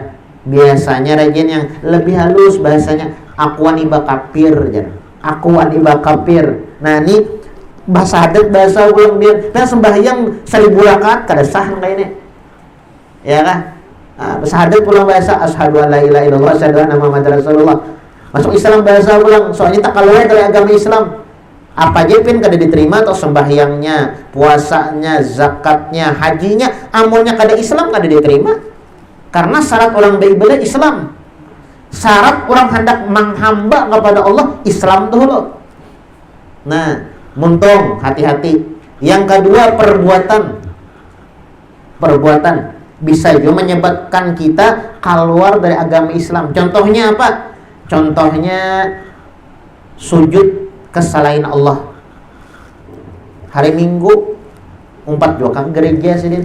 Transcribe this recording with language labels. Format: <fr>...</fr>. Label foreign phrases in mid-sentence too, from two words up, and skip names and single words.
<bjn>Biasanya rajin yang lebih halus bahasanya aku waniba kafir jarang. Aku waniba kafir. Nah ini bahasa adat bahasa ulang biar. Nah sembahyang 1000 rakaat kada sah kayaknya. Ya kan? Bersahadat pulang bahasa</bjn> <ar>أشهد أن لا إله إلا الله أشهد أن محمدا رسول الله.</ar> <bjn>Masuk Islam bahasa ulang. Soalnya tak keluar dari agama Islam. Apa aja pun kada diterima atau sembahyangnya, puasanya, zakatnya, hajinya, amunnya kada Islam kada diterima. Karena syarat orang beribadah Islam. Syarat orang hendak menghamba kepada Allah Islam dulu. Nah, muntung hati-hati. Yang kedua perbuatan bisa juga menyebabkan kita keluar dari agama Islam. Contohnya apa? Contohnya sujud kesalahin Allah. Hari Minggu 4 juga ke gereja sih.</bjn>